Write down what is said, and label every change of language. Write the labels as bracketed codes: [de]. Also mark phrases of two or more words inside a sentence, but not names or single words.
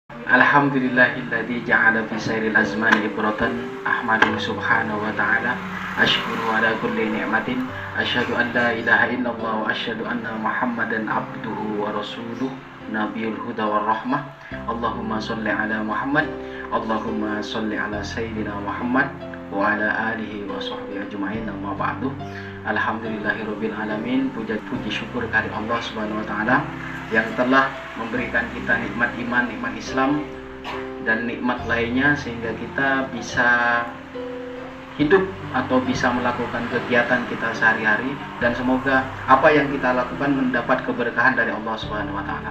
[ar] الحمد لله الذي جعل في سائر الأزمان عبرة أحمده سبحانه وتعالى وأشكره على كل نعمة أشهد أن لا إله إلا الله وأشهد أن محمدا عبده ورسوله نبي الهدى والرحمة. اللهم صل على محمد اللهم صل على سيدنا محمد وعلى آله وصحبه أجمعين. أما بعد. الحمد لله رب العالمين. [id] Puji syukur kehadirat Allah [ar] سبحانه وتعالى [id] yang telah memberikan kita nikmat iman, nikmat Islam dan nikmat lainnya sehingga kita bisa hidup atau bisa melakukan kegiatan kita sehari-hari, dan semoga apa yang kita lakukan mendapat keberkahan dari Allah [ar] سبحانه وتعالى.